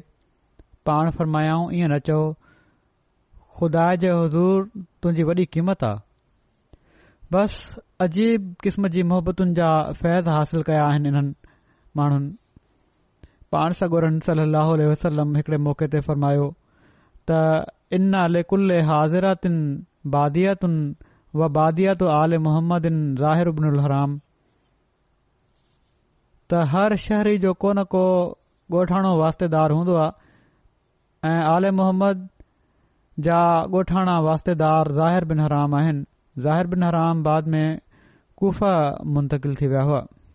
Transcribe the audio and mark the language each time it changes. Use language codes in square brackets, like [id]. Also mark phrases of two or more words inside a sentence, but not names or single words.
[sd] पाण फरमायाऊं, ईअं न चओ, ख़ुदा जे हुज़ूर तुंहिंजी वॾी क़ीमत आहे। बस अजीब क़िस्म जी मोहबतुनि जा फैज़ हासिल कया आहिनि इन्हनि माण्हुनि। पाण सगोरन [ar] صلاه وسلم [sd] हिकड़े मौक़े ते फरमायो त [ar] إن لكل حاضرة بادية وبادية آل محمد زاهر ابن حرام, [sd] त हर शहरी जो को न को ॻोठाणो वास्तेदार हूंदो आहे ऐं आले मुहम्मद जा ॻोठाणा वास्तेदार ज़ाहिर बिन हराम आहिनि। ज़ाहिर बिन हराम बाद में कूफा मुंतकिल थी विया हुआ।